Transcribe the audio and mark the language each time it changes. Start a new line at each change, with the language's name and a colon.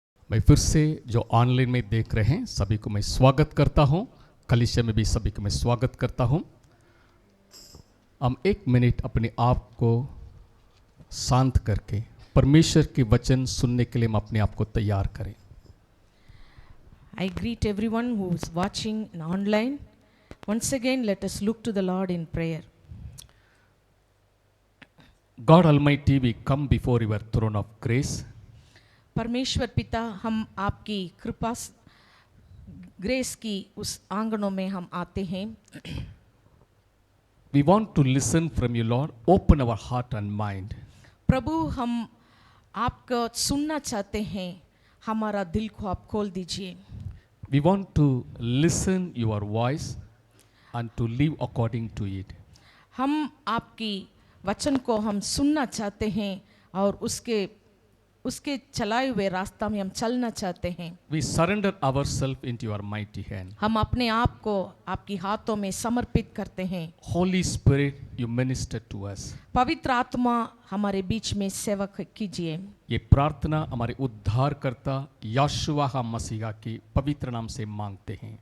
Hindi: मैं फिर से जो ऑनलाइन में देख रहे हैं सभी को मैं स्वागत करता हूं। कलीसिया में भी सभी को मैं स्वागत करता हूं। हम 1 मिनट अपने आप को शांत करके परमेश्वर के वचन सुनने के लिए हम अपने आप को तैयार करें।
English: I greet everyone who is watching online. Once again, let us look to the Lord in prayer. God Almighty, we come before your throne of grace.
Hindi: परमेश्वर पिता, हम आपकी कृपा ग्रेस की उस आंगनों में हम आते हैं।
English: We want to listen from you, Lord. Open our heart and mind.
Hindi: प्रभु, हम आपको सुनना चाहते हैं, हमारा दिल को आप खोल दीजिए।
English: We want to listen your voice and to live according to it.
Hindi: हम आपकी वचन को हम सुनना चाहते हैं और उसके चलाए हुए रास्ता में हम चलना चाहते हैं।
English: We surrender ourselves into your mighty hand.
Hindi: हम अपने आप को आपकी हाथों में समर्पित करते हैं।
English: Holy Spirit, you minister to us.
Hindi: पवित्र आत्मा हमारे बीच में सेवा कीजिए। ये प्रार्थना हमारे उद्धारकर्ता यहोशुआ मसीहा के पवित्र नाम से मांगते हैं।